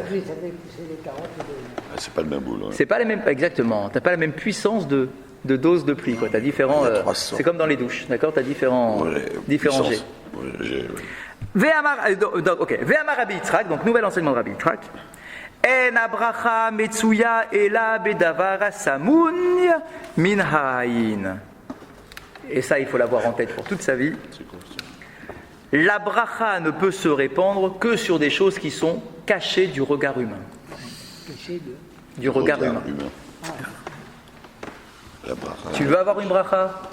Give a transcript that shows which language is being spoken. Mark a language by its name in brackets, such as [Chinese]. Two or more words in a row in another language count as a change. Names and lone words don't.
[French] C'est pas le même boulot. Hein. C'est pas les mêmes, exactement. T'as pas la même puissance de dose de pluie. T'as différents. C'est comme dans les douches, d'accord? T'as différents jets. [Hebrew] ואמר רבי יצחק, [French] donc nouvel enseignement de Rabbi Yitzhak. [Hebrew] אין הברכה מצויה אלא בדבר הסמוי מן העין. [French] Et ça, il faut l'avoir en tête pour toute sa vie. La bracha ne peut se répandre que sur des choses qui sont cachées du regard humain. Du regard humain. La bracha. Tu veux avoir une bracha?